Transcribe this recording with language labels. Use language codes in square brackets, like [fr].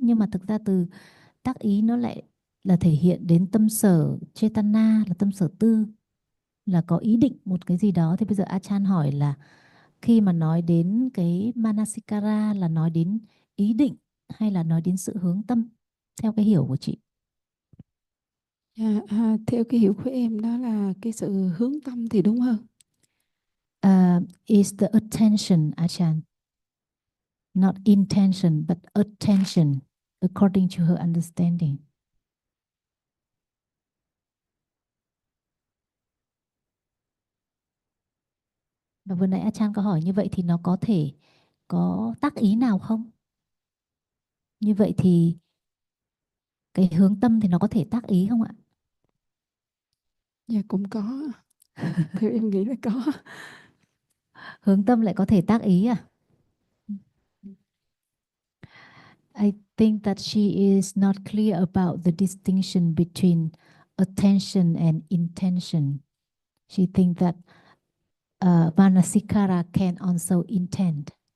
[vi] Nhưng mà thực ra từ tác ý nó lại là thể hiện đến tâm sở Chetana, là tâm sở tư, là có ý định một cái gì đó. Thì bây giờ Achan hỏi là khi mà nói đến cái Manasikara là nói đến ý định hay là nói đến sự hướng tâm, theo cái hiểu của chị? Theo cái hiểu của em đó là cái sự hướng tâm thì đúng hơn. [en] Is the attention, Achan. Not intention, but attention, according to her understanding. [vi] Và vừa nãy Achan có hỏi như vậy thì nó có thể có tác ý nào không? Như vậy thì cái hướng tâm thì nó có thể tác ý không ạ? Dạ cũng có. Theo em nghĩ là có. Hướng tâm lại có thể tác ý à? [en] I think that she is not clear about the distinction between attention and intention. She thinks that Manasikara can also intend.